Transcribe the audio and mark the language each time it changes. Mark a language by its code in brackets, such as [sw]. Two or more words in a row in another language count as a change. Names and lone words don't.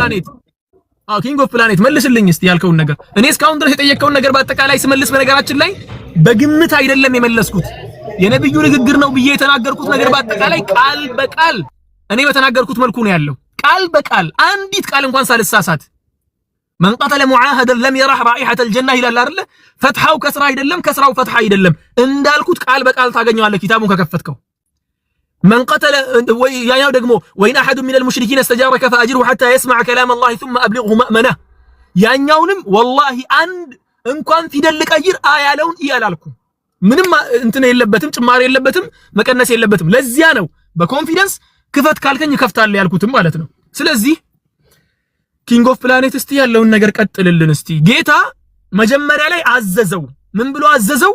[am] ኪንግ ኦፍ ፕላኔት መልስልኝ እስቲ ያልከውን ነገር። እኔ እስካሁን ድረስ የጠየቀውን ነገር በአጠቃላይ ስመልስ በነገራችን ላይ በግምት አይደለም የመለስኩት፣ የነብዩ ንግግር ነው ብዬ የተናገርኩት ነገር በአጠቃላይ ቃል በቃል እኔ በተናገርኩት መልኩ ነው ያለው። ቃል በቃል አንዲት ቃል እንኳን ሳልሳሳት [ar] من قتل معاهدا لم يرح رائحة الجنة [am] ይላል አይደለ? ፈትሐው ከስራ አይደለም፣ ከስራው ፈትሐ አይደለም እንዳልኩት ቃል በቃል ታገኘዋለህ ኪታቡን ከከፈትከው። [ar] من قتل [am] ያኛው ደግሞ وإن [ar] أحد من المشركين استجارك فأجره حتى يسمع كلام الله ثم أبلغه مأمنه [am] ያኛውንም والله አንድ እንኳን ፊደል ልቀይር አያለውን ይያላልኩም። ምንም እንትን የለበትም፣ ጭማሪ የለበትም፣ መቀነስ የለበትም። ለዚያ ነው በኮንፊደንስ ክፈት ካልከኝ ከፍታለሁ ያልኩትም ማለት ነው። ስለዚህ ኪንግ ኦፍ ፕላኔት እስቲ ያለውን ነገር ቀጥልልን እስቲ። ጌታ መጀመሪያ ላይ አዘዘው። ምን ብሎ አዘዘው?